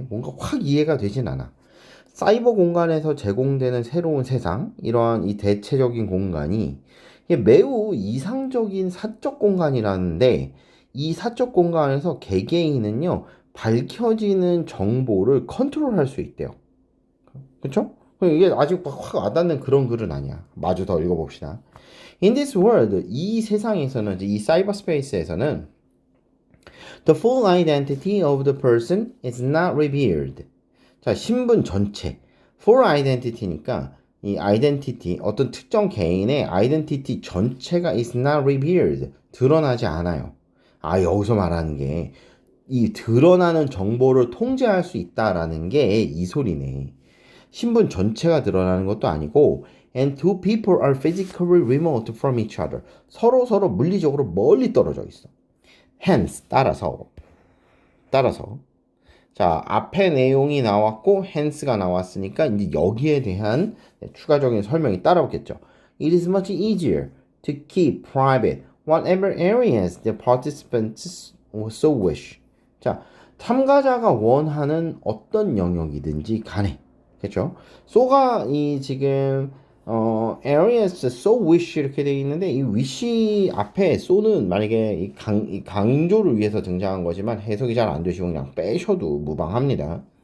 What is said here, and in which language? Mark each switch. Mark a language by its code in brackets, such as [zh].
[ko] 뭔가 확 이해가 되진 않아. 사이버 공간에서 제공되는 새로운 세상, 이러한 이 대체적인 공간이 매우 이상적인 사적 공간이라는데 이 사적 공간에서 개개인은요 밝혀지는 정보를 컨트롤할 수 있대요. 그렇죠? 이게 아직 확 와닿는 그런 글은 아니야. 마저 더 읽어봅시다. [en] In this world, [ko] 이 세상에서는, 이 사이버 스페이스에서는 [en] the full identity of the person is not revealed. [ko] 자, 신분 전체. full identity니까 이 identity, 어떤 특정 개인의 identity 전체가 [en] is not revealed. [ko] 드러나지 않아요. 아, 여기서 말하는 게 이 드러나는 정보를 통제할 수 있다라는 게 이 소리네. 신분 전체가 드러나는 것도 아니고 [en] and two people are physically remote from each other. [ko] 서로 물리적으로 멀리 떨어져 있어. hence 따라서 자, 앞에 내용이 나왔고 hence가 나왔으니까 이제 여기에 대한 추가적인 설명이 따라오겠죠. [en] It is much easier to keep private whatever areas the participants so wish. [ko] 자, 참가자가 원하는 어떤 영역이든지 간에, 그렇죠? so가 이 지금 [en] areas so wish [ko] 이렇게 되어 있는데 이 wish 앞에 so는 만약에 이 강조를 위해서 등장한 거지만 해석이 잘 안 되시고 그냥 빼셔도 무방합니다.